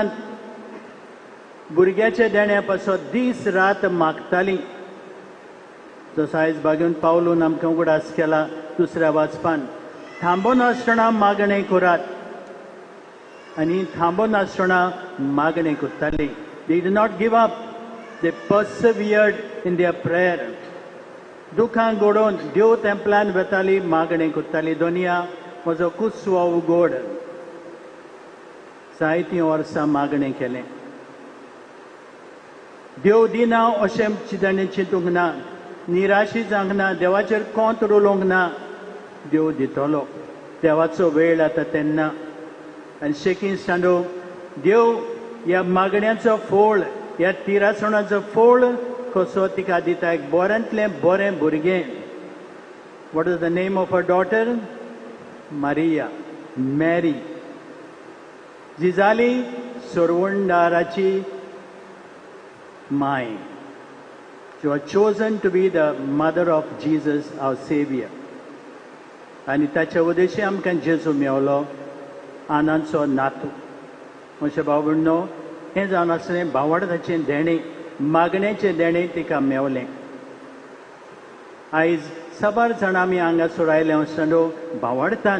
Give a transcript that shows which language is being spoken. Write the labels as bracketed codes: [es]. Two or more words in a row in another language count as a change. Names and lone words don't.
[kok] भुरग्याचे देण्या पासत दीस रात मागतालीं. जसो आयज बागेवन पावलून आमकां उगडास केला दुसऱ्या वाचपान. थांबून आसतना मागणें करात. आनी थांबून आसतना मागणें कोत्तालीं. [en] They did not give up. They persevered in their prayer. [kok] दुखांक घडोवन देव तेंपलान वेतालीं, मागणें कोत्तालीं. दोनिया म्हजो कुसवो उगोड. जायतीं वर्सां मागणें केलें. देव दिना अशें ताणें चिंतूंक ना. निराशी जावंक ना. देवाचेर कोंत रोलोवंक ना. देव दितलो. देवाचो वेळ जाता तेन्ना. आनी शेकीन स्टांडो देव ह्या मागण्याचो फोळ, ह्या तिरासणाचो फोळ कसो तिका दिता. एक बऱ्यांतलें बरें भुरगें. [en] What is the name of a daughter? मारिया, मॅरी. [kok] जी जाली सोरवंडाराची माय. [en] She was chosen to be the mother of Jesus our Saviour. [kok] आनी ताच्या उद्देशी आमकां जेजू मेवलो, आनंदचो नातू. अशें भाव भयणीनो, हें जावन आसलें भावार्थाचें देणें, मागणेचें देणें तिका मेवलें. आयज साबार जाण आमी हांगासर आयले आसतना भावार्थान.